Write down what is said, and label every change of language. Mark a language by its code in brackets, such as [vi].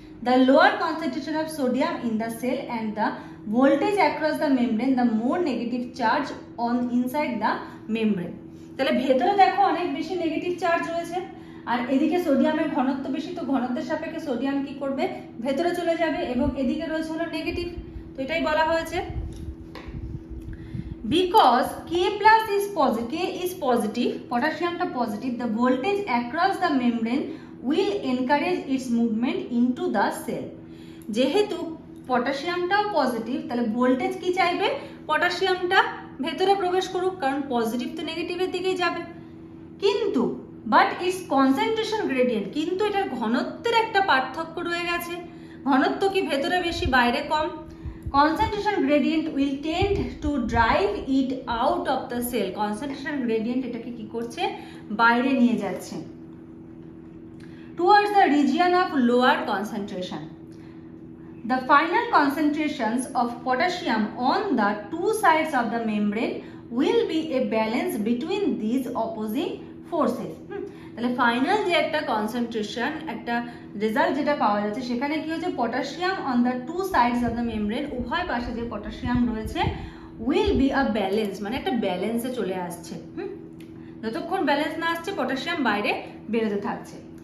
[en] The lower concentration of sodium in the cell and the voltage across the membrane, the more negative charge on inside the membrane. [bn] তাহলে ভেতরে দেখো অনেক বেশি negative charge রয়েছে, আর এদিকে সোডিয়ামের ঘনত্ব বেশি, তো ঘনত্বের সাপেক্ষে সোডিয়াম কি করবে? ভেতরে চলে যাবে, এবং এদিকে রয়েছে হলো নেগেটিভ। তো এটাই বলা হয়েছে। [en] Because K plus is positive, [bn] পটাশিয়ামটা positive, [en] the voltage across the membrane will encourage its movement into the cell. [bn] যেহেতু পটাশিয়ামটাও পজিটিভ, তাহলে ভোল্টেজ কি চাইবে? পটাশিয়ামটা ভেতরে প্রবেশ করুক, কারণ পজিটিভ তো নেগেটিভের দিকেই যাবে। কিন্তু [en] but it's concentration gradient, [bn] কিন্তু এটার ঘনত্বের একটা পার্থক্য রয়ে গেছে। ঘনত্ব কি ভেতরে বেশি, বাইরে কম। [en] Concentration gradient will tend to drive it out of the cell. [bn] Concentration gradient এটাকে কি করছে? বাইরে নিয়ে যাচ্ছে, [en] towards the region of lower concentration. The final concentrations of potassium on the two sides of the membrane will be a balance between these opposing forces. [bn] তাহলে final যে একটা concentration, একটা রেজাল্ট যেটা পাওয়া যাচ্ছে, সেখানে কি হচ্ছে? [en] potassium on the two sides of the membrane, [bn] উভয় পাশে যে পটাশিয়াম রয়েছে, [en] will be a balance, [bn] মানে একটা ব্যালেন্সে চলে আসছে। যতক্ষণ ব্যালেন্স না আসছে, পটাশিয়াম বাইরে বেরোতে থাকছে।